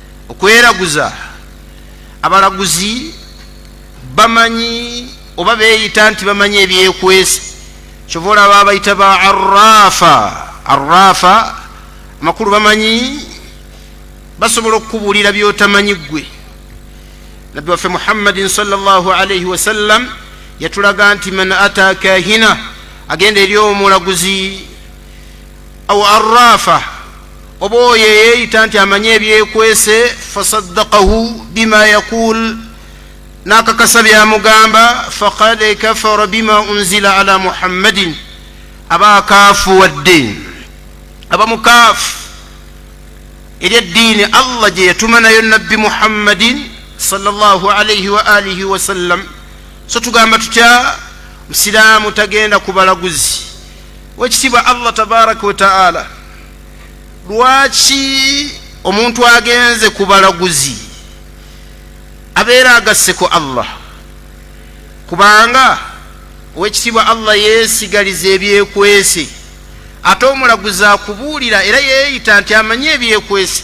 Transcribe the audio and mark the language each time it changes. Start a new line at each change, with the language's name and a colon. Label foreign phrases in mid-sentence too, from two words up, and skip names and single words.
Ganda: okweraguza abalaguzi bamanyi oba beeyita nti bamanyi ebyekwese kyova olaba bayita ba arrafa amakulu bamanyi basobola okukubuulira byotamanyi ggwe. nabbi waffe muhammadin
Arabic: صلى الله عليه وسلم
Ganda: yatulaga nti
Arabic: من أتى كاهنا
Ganda: agenda eri omulaguzi
Arabic: أو عرافا
Ganda: oba oyo yeeyita nti amanyi ebyekwese
Arabic: فصدقه بما يقول
Ganda: nakakasa byamugamba
Arabic: فقد كفر بما أنزل على محمد
Ganda: aba akafuwadde aba mukaafu eri eddiini allah gye yatuma nayo nabbi muhammadin
Arabic: صلى الله عليه وعلى آله وسلم.
Ganda: so tugamba tutya musiraamu tagenda ku balaguzi. wekitibwa
Arabic: الله تبارك وتعالى
Ganda: lwaki omuntu agenze ku balaguzi abeera agasseko allah? kubanga owekitibwa allah yeesigaliza ebyekwese ate omulaguzi akubuulira era yeeyita nti amanyi ebyekwese.